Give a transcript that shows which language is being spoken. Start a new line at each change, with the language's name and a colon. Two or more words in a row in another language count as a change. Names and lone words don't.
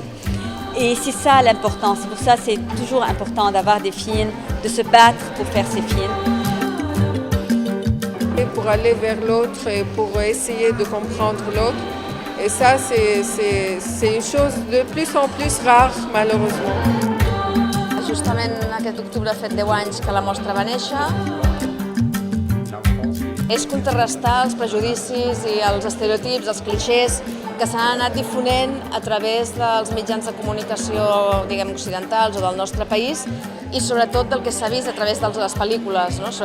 French: Et c'est ça l'important. C'est pour ça que c'est toujours important d'avoir des films, de se battre pour faire ces films. Pour aller vers l'autre et pour essayer de comprendre l'autre. Et ça, c'est une chose de plus en plus rare, malheureusement.
Catalan: Justament aquest octubre ha fet 10 anys que la mostra va néixer. És contrarrestar els prejudicis i els estereotips, els clixés que s'han anat difonent a través dels mitjans de comunicació, diguem, occidentals o del nostre país i sobretot del que s'ha vist a través de les pel·lícules, no?